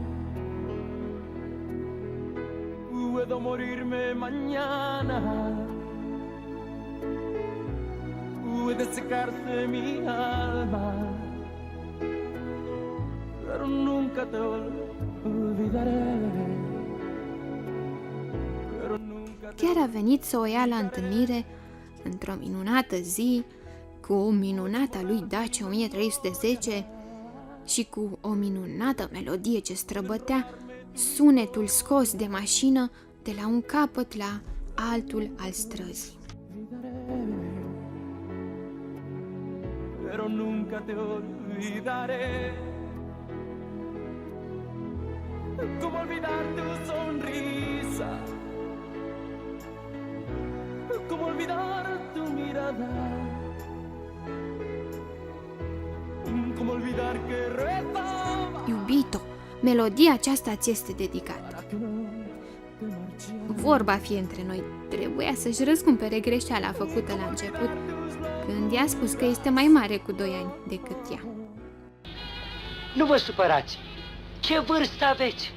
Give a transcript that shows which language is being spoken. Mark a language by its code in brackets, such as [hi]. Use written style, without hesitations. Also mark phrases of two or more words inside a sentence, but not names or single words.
[es] Puedo morirme mañana, puede secarse mi alma, pero nunca te olvidaré. Pero nunca te... [ro] Chiar a venit să o ia la întâlnire într-o minunată zi, cu minunata lui Dacia 1310 și cu o minunată melodie ce străbătea sunetul scos de mașină de la un capăt la altul al străzii. [es] Pero nunca te olvidaré. Cómo olvidar tu sonrisa, cómo olvidar tu mirada, cómo olvidar que rezaba. [ro] Iubito, melodia aceasta ți este dedicată. Vorba fie între noi, trebuia să-și răscumpere greșeala făcută la început, când i-a spus că este mai mare cu 2 ani decât ea. Nu vă supărați! Ce vârstă aveți?